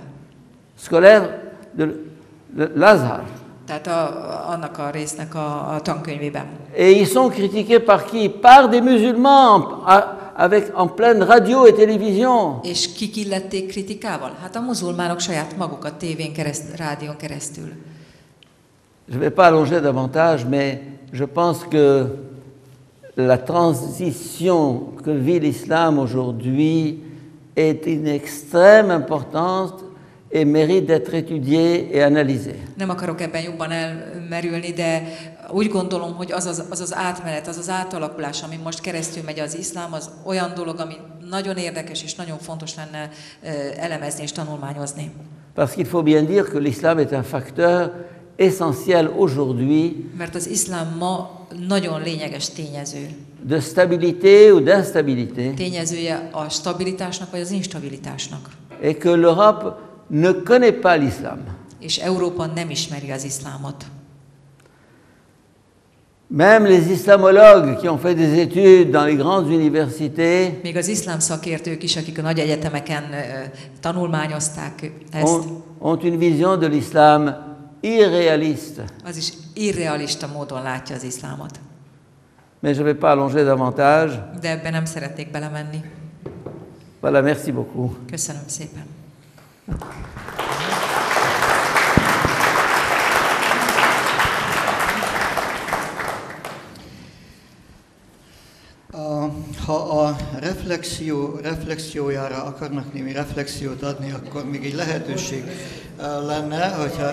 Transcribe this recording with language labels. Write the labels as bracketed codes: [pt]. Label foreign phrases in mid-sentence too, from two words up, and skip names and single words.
[fr] Scolaire de Lazare. [hu] Tehát annak a résznek a tankönyvében. [fr] Et ils sont critiqués par qui? Par des musulmans avec en pleine radio et télévision. [hu] És kik illették kritikával? Hát a muzulmánok saját maguk a tévén rádión keresztül. [fr] Je ne vais pas allonger davantage, mais je pense que la transition que vit l'islam aujourd'hui est une extrême importance et mérite d'être étudiée et analysée. [hu] Nem akarok ebben jobban elmerülni, de úgy gondolom, hogy az az átmenet, az az átalakulás, ami most keresztül megy az iszlám, az olyan dolog, ami nagyon érdekes és nagyon fontos lenne elemezni és tanulmányozni. [fr] Parce qu'il faut bien dire que l'islam est un facteur essentiel aujourd'hui [hu] Mert az iszlám ma nagyon lényeges tényező. [fr] de stabilité ou d'instabilité [hu] Tényezője a stabilitásnak vagy az instabilitásnak. [fr] et que l'Europe ne connaît pas l'islam. [hu] És Európa nem ismeri az iszlámot. [fr] Même les islamologues qui ont fait des études dans les grandes universités [hu] Még az iszlám szakértők is, akik a nagy egyetemeken tanulmányozták ezt, [fr] ont une vision de l'islam irréaliste. [hu] az is irrealista módon látja az iszlámot. [fr] Mais je ne vais pas allonger davantage. [hu] De ebben nem szeretnék belemenni. [fr] Voilà, merci beaucoup. [hu] Köszönöm szépen. Ha a reflexiójára akarnak némi reflexiót adni, akkor még egy lehetőség lenne, hogyha...